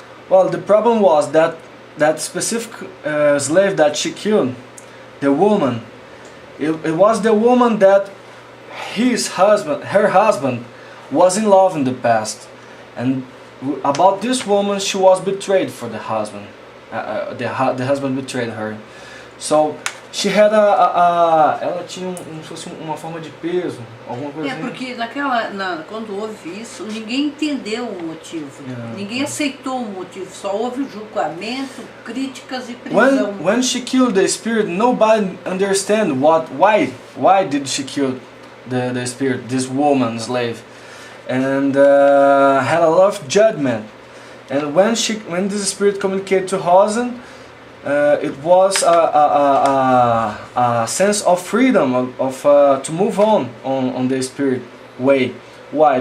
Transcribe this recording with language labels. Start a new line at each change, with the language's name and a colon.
English: Well, the problem was that specific slave that she killed, the woman, it was the woman that her husband was in love in the past, and about this woman she was betrayed for the husband. The husband betrayed her. So she had
Portuguese: ela tinha fosse uma forma de peso, alguma coisa assim. Porque quando houve isso, ninguém entendeu o motivo. Ninguém aceitou o motivo, só houve o julgamento, críticas e prisão.
English: When she killed the spirit, nobody understand why did she kill the spirit, this woman slave, and had a lot of judgment. And when this spirit communicated to Rosa, it was a sense of freedom, to move on the spirit way. Why?